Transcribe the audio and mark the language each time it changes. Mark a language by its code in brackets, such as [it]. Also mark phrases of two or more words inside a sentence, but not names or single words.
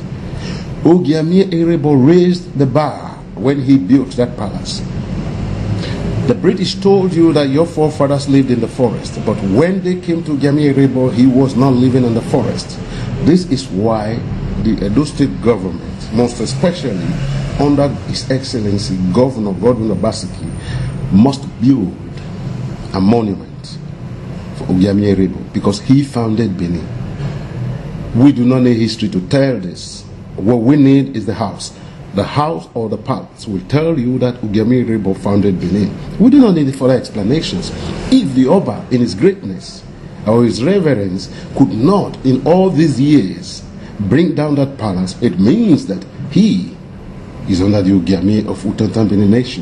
[en] Ogiamien EREBOR raised the bar when he built that palace. The British told you that your forefathers lived in the forest, but when they came to Ogiamien EREBOR, he was not living in the forest. This is why the Edo State government, most especially under His Excellency Governor Godwin Obaseki, must build a monument for Ogiamien EREBOR because he founded Benin. We do not need history to tell this. What we need is the house. The house or the palace will tell you that Ogiamien EREBOR founded Benin. We do not need further explanations. If the Oba, in his greatness or his reverence, could not, in all these years, bring down that palace, it means that he is under the Ogiamien of Utantan Benin nation.